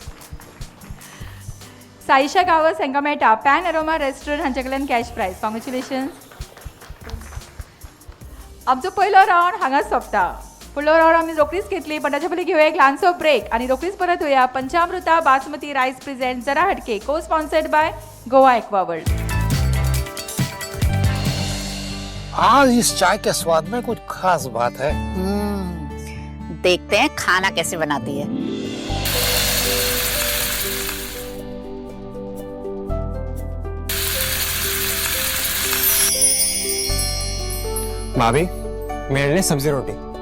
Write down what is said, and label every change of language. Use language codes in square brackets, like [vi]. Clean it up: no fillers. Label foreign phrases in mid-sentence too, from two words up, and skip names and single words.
[kok] साईशा गावस हांकां मेळटा पॅन एरोमा रेस्टॉरंट हांचे कडल्यान [en] cash prize. [kok] कॉंग्रॅच्युलेशन्स. आमचो पयलो रावंड हांगाच सोंपता. फुडलो रावंड आमी रोखडीच घेतली पण ताचे पयलीं घेवया एक ल्हानसो ब्रेक आनी रोखडीच परत येवया. पंचामृता बासमती रायस प्रेझेंट जरा हटके को [en] sponsored by [kok] गोवा एक्वा वर्ल्ड. [hi] आज इस चाय के स्वाद में कुछ खास बात है. देखते हैं खाना कैसे बनाती है. भाभी मेरे लिए सब्जी रोटी.